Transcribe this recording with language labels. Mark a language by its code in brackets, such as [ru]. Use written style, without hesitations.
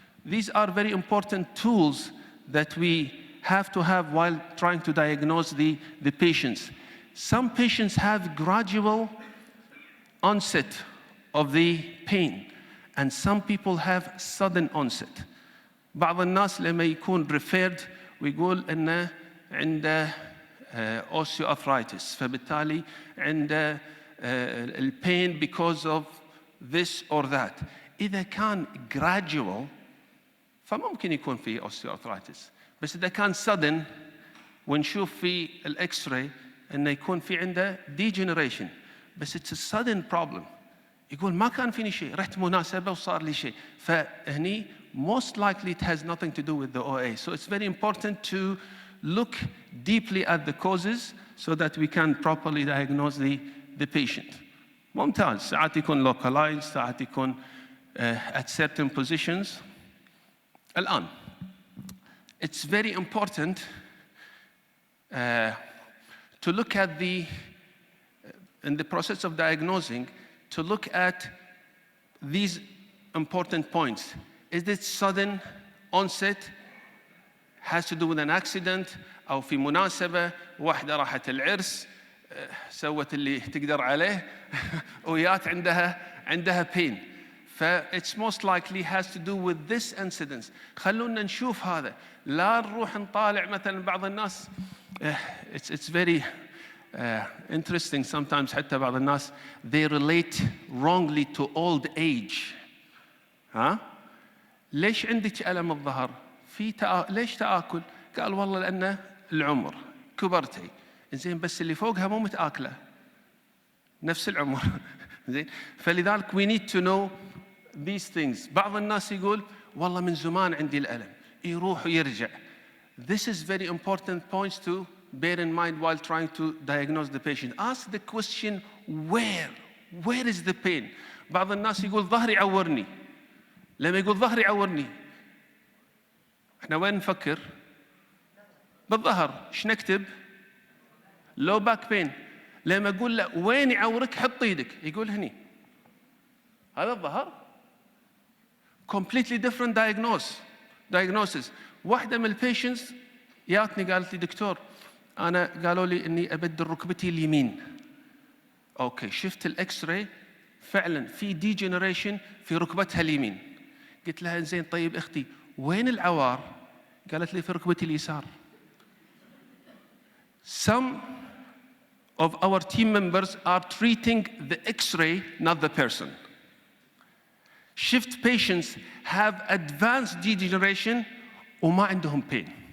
[en] These are very important tools that we have to have while trying to diagnose the patients. Some patients have gradual onset of the pain, and some people have sudden onset. [ar] بعض الناس لما يكون referred ويقول إنه عنده osteoarthritis، فبالتالي عنده الpain [en] because of this or that. [ar] إذا كان gradual فممكن يكون فيه osteoarthritis. بس إذا كان sudden ونشوف في الإكس-راي إنه يكون في عنده degeneration. [en] بس it's a sudden problem. [ar] يقول ما كان فيني شيء، رحت مناسبة وصار لي شيء. [en] فهني most likely it has nothing to do with the OA. So it's very important to look deeply at the causes so that we can properly diagnose the patient. [ar] ممتاز. ساعات يكون localized، ساعات يكون [en] at certain positions. الآن it's very important to look at in the process of diagnosing, to look at these important points. Is it sudden onset, has to do with an accident, [ar] أو في مناسبة واحدة راحت العرس سوت اللي تقدر عليه ويات عندها pain. [en] It's most likely has to do with this incidence. [ar] خلونا نشوف هذا. لا نروح نطالع مثلا بعض الناس [en] it's very interesting sometimes [ar] حتى بعض الناس [en] they relate wrongly to old age. [ar] ها؟ ليش عندك ألم الظهر؟ ليش تآكل؟ قال والله لأن العمر كبرتي. زين بس اللي فوقها مو متآكلة. نفس العمر. زين فلذلك [en] we need to know these things. [ar] بعض الناس يقول والله من زمان عندي الألم يروح ويرجع. [en] This is very important points to bear in mind while trying to diagnose the patient. Ask the question where is the pain? [ar] بعض الناس يقول ظهري يعورني. لما يقول ظهري يعورني احنا وين نفكر؟ بالظهر. ايش نكتب؟ low back pain. لما اقول له وين يعورك حط ايدك يقول هني. هذا الظهر. [en] completely different diagnosis. [ar] واحدة من البيشنتس جاتني قالت لي دكتور أنا قالوا لي إني أبدل ركبتي اليمين. أوكي شفت الإكس راي فعلاً في degeneration في ركبتها اليمين. قلت لها زين طيب أختي وين العوار؟ قالت لي في ركبتي اليسار. [en] Some of our team members are treating the X-ray, not the person. Shift patients have advanced degeneration [ar] وما عندهم [en] pain.